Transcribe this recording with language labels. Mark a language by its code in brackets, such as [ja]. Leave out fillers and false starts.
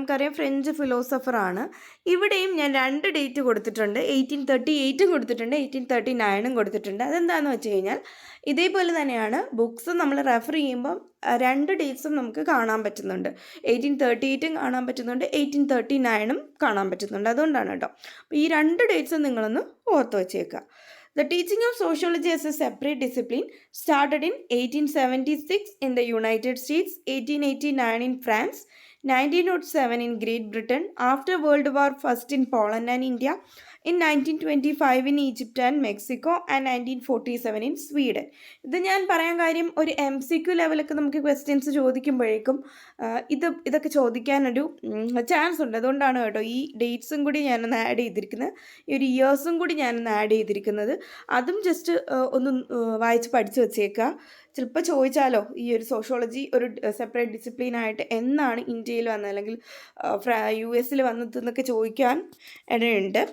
[ml] നമുക്കറിയാം, ഫ്രഞ്ച് ഫിലോസഫറാണ്. ഇവിടെയും ഞാൻ 2 ഡേറ്റ് കൊടുത്തിട്ടുണ്ട്, 1838 കൊടുത്തിട്ടുണ്ട്, 1839 കൊടുത്തിട്ടുണ്ട്. അതെന്താണെന്ന് വെച്ച് കഴിഞ്ഞാൽ ഇതേപോലെ തന്നെയാണ് ബുക്സ് നമ്മൾ റെഫർ ചെയ്യുമ്പം 2 ഡേറ്റ്സും നമുക്ക് കാണാൻ പറ്റുന്നുണ്ട്. 1838 കാണാൻ പറ്റുന്നുണ്ട്, 1839 കാണാൻ പറ്റുന്നുണ്ട്. അതുകൊണ്ടാണ് കേട്ടോ. അപ്പോൾ ഈ 2 ഡേറ്റ്സും നിങ്ങളൊന്ന് ഓർത്ത് വെച്ചേക്കുക. [en] The teaching of sociology as a separate discipline started in 1876 in the United States, 1889 in France, 1907 in Great Britain, after World War I in Poland and India, in 1925 in Egypt and Mexico, and 1947 in Sweden. [ml] ഇത് ഞാൻ പറയാൻ കാര്യം, ഒരു MCQ ലെവലൊക്കെ നമുക്ക് questions ചോദിക്കുമ്പോഴേക്കും ഇതൊക്കെ ചോദിക്കാനൊരു chance ഉണ്ട്. അതുകൊണ്ടാണ് കേട്ടോ ഈ ഡേറ്റ്സും കൂടി ഞാനൊന്ന് ആഡ് ചെയ്തിരിക്കുന്നത്, ഈ ഒരു ഇയേഴ്സും കൂടി ഞാനൊന്ന് ആഡ് ചെയ്തിരിക്കുന്നത്. അതും ജസ്റ്റ് ഒന്ന് വായിച്ച് പഠിച്ച് വെച്ചേക്കുക. ചിലപ്പോൾ ചോദിച്ചാലോ, ഈ ഒരു സോഷ്യോളജി ഒരു സെപ്പറേറ്റ് ഡിസിപ്ലിനായിട്ട് എന്നാണ് ഇന്ത്യയിൽ വന്നത് അല്ലെങ്കിൽ US വന്നതെന്നൊക്കെ ചോദിക്കാൻ ഇടയുണ്ട്.